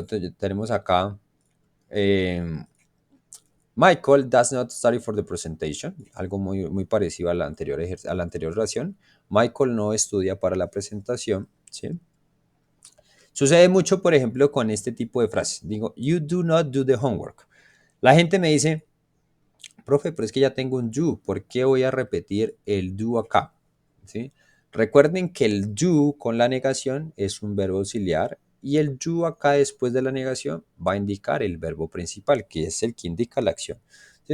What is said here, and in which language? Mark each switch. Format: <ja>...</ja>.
<es>Entonces, tenemos acá,</es> <en>Michael does not study for the presentation.</en> <es>Algo muy, muy parecido a la anterior oración. Michael no estudia para la presentación. ¿Sí? Sucede mucho, por ejemplo, con este tipo de frases.</es> <en>Digo, you do not do the homework.</en> <es>La gente me dice, profe, pero es que ya tengo un you, ¿por qué voy a repetir el do acá? ¿Sí? Recuerden que el do con la negación es un verbo auxiliar y el you acá después de la negación va a indicar el verbo principal, que es el que indica la acción. ¿Sí?</es>